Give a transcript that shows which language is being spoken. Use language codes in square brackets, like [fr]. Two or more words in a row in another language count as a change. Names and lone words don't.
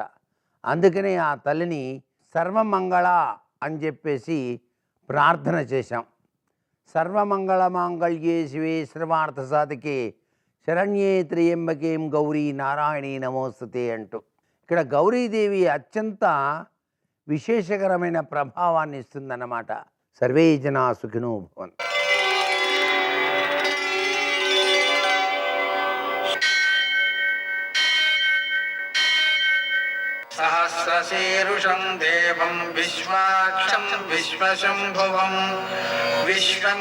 [te] అందుకనే ఆ తల్లిని సర్వమంగళ అని చెప్పేసి ప్రార్థన చేశాం. [sa] సర్వమంగళ మాంగళ్యే శివే సర్వార్థ సాధికే శరణ్యే త్రయంబకేం గౌరీ నారాయణీ నమోస్తుతే [te] అంటూ ఇక్కడ గౌరీదేవి అత్యంత విశేషకరమైన ప్రభావాన్ని ఇస్తుందన్నమాట. [sa] సర్వే జనా సుఖినో భవంతు. సహ सहस्रशीर्षं देवं विश्वाक्षं विश्वशम्भुवं विश्वं